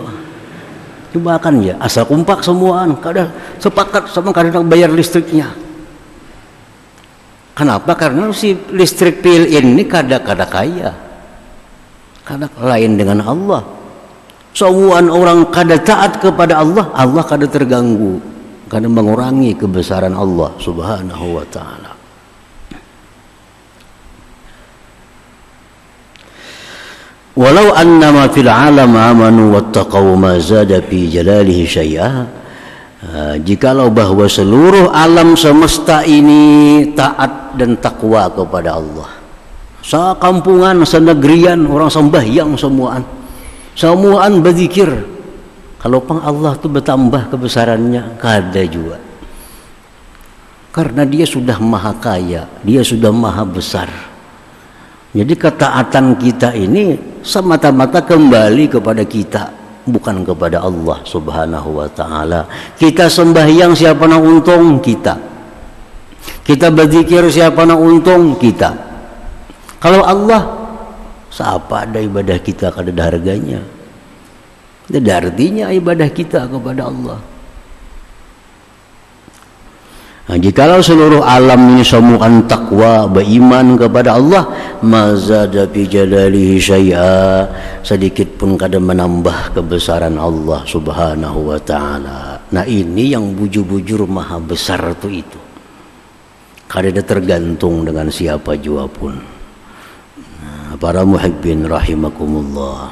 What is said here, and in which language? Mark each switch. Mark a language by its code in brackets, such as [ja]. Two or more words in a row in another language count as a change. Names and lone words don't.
[bjn] Coba kan ya, asal kumpak semuaan, kada sepakat sama kada nak bayar listriknya. Kenapa? Karena si listrik PLN ini kada kaya, kada lain dengan Allah. Semuaan orang kada taat kepada Allah, Allah kada terganggu, kada mengurangi kebesaran Allah [ar] سبحانه وتعالى. ولو أن ما في العالم آمنوا واتقوا ما زاد في جلاله شيئا. [bjn] Jikalau bahwa seluruh alam semesta ini taat dan takwa kepada Allah, sakampungan, senegrian orang sembahyang semuaan berzikir, kalau pang Allah tu bertambah kebesarannya kada juga, karena dia sudah maha kaya, dia sudah maha besar. Jadi ketaatan kita ini semata-mata kembali kepada kita, bukan kepada Allah [ar] سبحانه وتعالى. [bjn] Kita sembahyang siapa nak untung kita, kita berzikir siapa nak untung kita. Kalau Allah, siapa ada ibadah kita kada ada harganya, tidak ada artinya ibadah kita kepada Allah. Nah, jikalau seluruh alam ini semuaan takwa, beriman kepada Allah, [ar] ما زاد في جلاله شيئا, [bjn] sedikit pun kada menambah kebesaran Allah [ar] سبحانه وتعالى. [bjn] Nah, ini yang bujur-bujur maha besar itu. Kada ada tergantung dengan siapa jua pun. Nah, para [ar] محبين رحمكم الله.